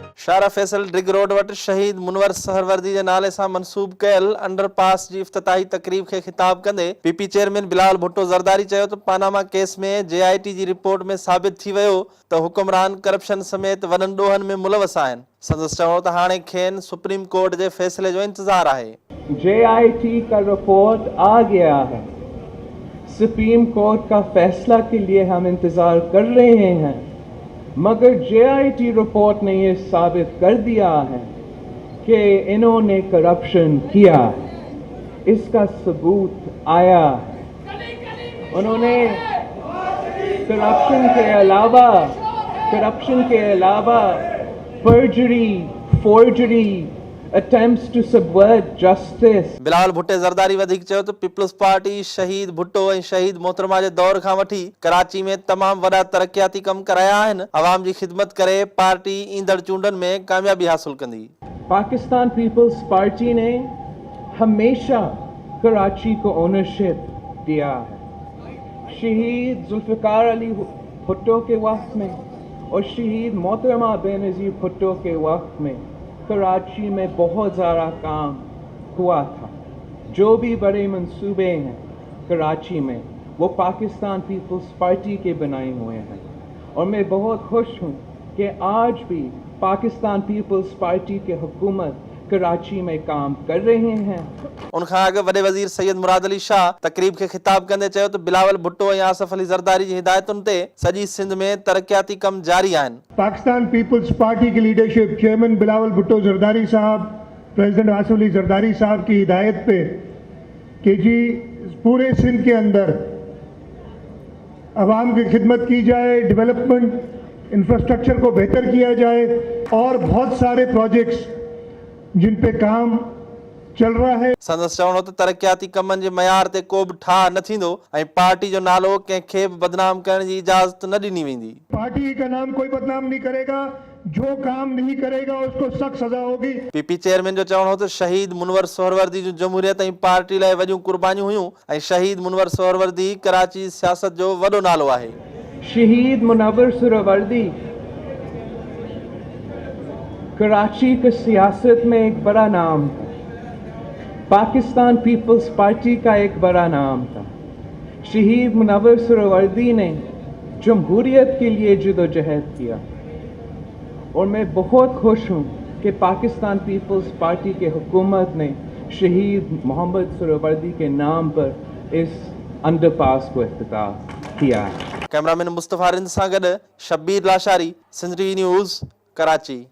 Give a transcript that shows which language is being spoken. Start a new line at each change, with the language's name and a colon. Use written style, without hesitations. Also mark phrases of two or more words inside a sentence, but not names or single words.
Sindhi: शारा फैसल ड्रिग रोड वटि शहीद मुनवर सहरवर्दी जे नाले सां मंसूब कयल अंडरपास जी इफ्तिताही तकरीब खे खिताब कंदे पीपी चेयरमैन बिलावल भुट्टो ज़रदारी चयो त पानामा केस में JIT जी रिपोर्ट में साबित थी वियो त हुक्मरान करप्शन समेत वॾनि ॾोहनि में मुलवस आहिनि। संदसि चवणो त हाणे खेनि सुप्रीम कोर्ट जे फैसले जो इंतज़ार आहे।
Urdu: JIT کا رپورٹ آ گیا ہے، سپریم کورٹ کا فیصلہ کے لیے ہم انتظار کر رہے ہیں، مگر JIT رپورٹ نے یہ ثابت کر دیا ہے کہ انہوں نے کرپشن کیا ہے. اس کا ثبوت آیا ہے. انہوں نے کرپشن کے علاوہ پرجری,
English: फोर्जरी, attempts to subvert justice।
Sindhi: बिलावल भुट्टे ज़रदारी वधीक चयो त पीपल्स पार्टी शहीद भुट्टो ऐं शहीद मोहतरमा जे दौर खां वठी कराची में तमाम वॾा तरक्याती कम कराया आहिनि। अवाम जी खिदमत करे पार्टी ईंदड़ चूंडनि में कामयाबी हासिल कंदी।
Urdu: پاکستان پیپلز پارٹی نے ہمیشہ کراچی کو اونرشپ دیا ہے. شہید ذوالفقار علی بھٹو کے وقت میں اور شہید محترمہ بینظیر بھٹو کے وقت میں کراچی میں بہت زیادہ کام ہوا تھا. جو بھی بڑے منصوبے ہیں کراچی میں وہ پاکستان پیپلز پارٹی کے بنائے ہوئے ہیں اور میں بہت خوش ہوں کہ آج بھی پاکستان پیپلز پارٹی کے حکومت کراچی میں کام کر رہے ہیں.
Sindhi: उनखां अॻु वॾे वज़ीर सैयद मुराद अली शाह तकरीब खे खिताब कंदे चयो त बिलावल भुट्टो ऐं आसिफ अली ज़रदारी जी हिदायतुनि ते सॼी सिंध में तरक्याती कम जारी आहिनि।
Urdu: پاکستان پیپلز پارٹی کی لیڈرشپ چیئرمین بلاول بھٹو زرداری صاحب، پریزیڈنٹ آصف علی زرداری صاحب کی ہدایت پہ کہ جی پورے سندھ کے اندر عوام کی خدمت کی جائے,
English: development infrastructure
Urdu: کو بہتر کیا جائے اور بہت سارے پروجیکٹس جن پہ کام چل رہا ہے.
Sindhi: संदसि चवणो त तरक्याती कमनि जे मयार ते को बि ठाह न थींदो ऐं पार्टी जो नालो कंहिंखे बि बदनाम करण जी इजाज़त न ॾिनी वेंदी।
Urdu: پارٹی کا نام کوئی بدنام نہیں کرے گا، جو کام نہیں کرے گا اس کو سخت سزا ہوگی.
Sindhi: पीपी चेयरमैन जो चवणो त शहीद मुनवर सोहरवर्दी जूं जमहूरियत ऐं पार्टी लाइ वॾियूं कुर्बानियूं हुयूं ऐं शहीद मुनवर सोहरवर्दी कराची सियासत जो वॾो नालो आहे।
Urdu: شہید منور سہروردی کراچی کی سیاست میں ایک بڑا نام تھا، پاکستان پیپلز پارٹی کا ایک بڑا نام تھا. شہید منور سہروردی نے جمہوریت کے لیے جدوجہد کیا اور میں بہت خوش ہوں کہ پاکستان پیپلز پارٹی کے حکومت نے شہید محمد سہروردی کے نام پر اس انڈرپاس کو افتتاح کیا ہے.
Sindhi: कैमरामैन मुस्तफ़ा रिंद सां गॾु शब्बीर लाशारी, सिंध टीवी न्यूज़, कराची।